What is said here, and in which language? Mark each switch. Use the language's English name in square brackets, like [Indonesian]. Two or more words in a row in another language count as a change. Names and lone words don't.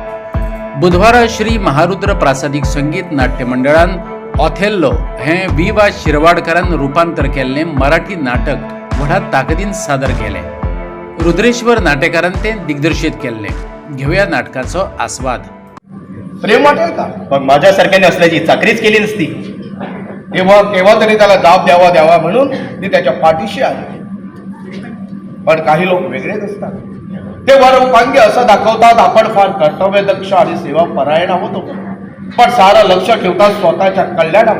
[Konkani] बुधवारा श्री महारुद्र प्रासादिक संगीत नाट्य मंडळान ऑथेल्लो हे वी.वा. शिरवाडकरान रुपांतर केल्ले मराठी नाटक व्हडा ताकदीन सादर केले। रुद्रेश्वर नाटेकारान ते दिग्दर्शित केल्ले। घेऊया नाटकाचो आस्वाद। [Marathi] प्रेम वाटेल का? मग माझ्यासारख्याने असल्याची चाकरीच केली नसती। केव्हा तरी त्याला जाब द्यावा म्हणून मी त्याच्या पाठीशी आले। पण काही लोक वेगळेच असतात। ते वरपांगी असं दाखवतात आपण फार कर्तव्यदक्ष आणि सेवापरायण आहोत, पण सारं लक्ष ठेवतात स्वतःच्या कल्याणावर।